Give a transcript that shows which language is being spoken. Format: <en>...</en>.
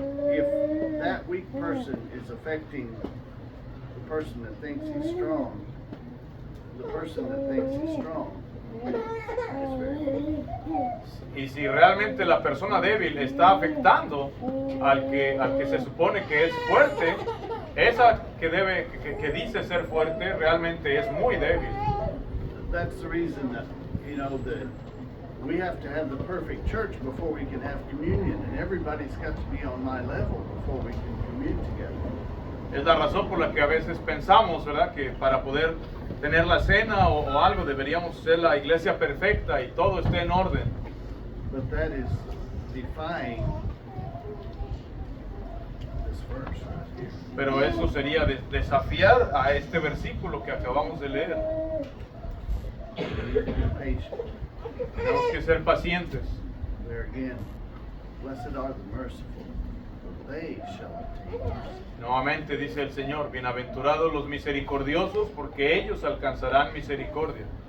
<en>If that weak person is affecting the person that thinks he's strong, the person that thinks he's strong is very weak.</en> <es>Y si realmente la persona débil está afectando al que se supone que es fuerte, esa que dice ser fuerte realmente es muy débil.</es> <en>That's the reason that, that we have to have the perfect church before we can have communion, and everybody's got to be on my level before we can commune together.</en> <es>Es la razón por la que a veces pensamos, ¿verdad?, que para poder tener la cena o algo deberíamos ser la iglesia perfecta y todo esté en orden.</es> <en>But that is defying this verse right here.</en> <es>Pero eso sería desafiar a este versículo que acabamos de leer.</es> <en>Be patient.</en> <es>Tenemos que ser pacientes.</es> <en>There again, blessed are the merciful, for they shall obtain mercy.</en> <es>Nuevamente dice el Señor, bienaventurados los misericordiosos, porque ellos alcanzarán misericordia.</es>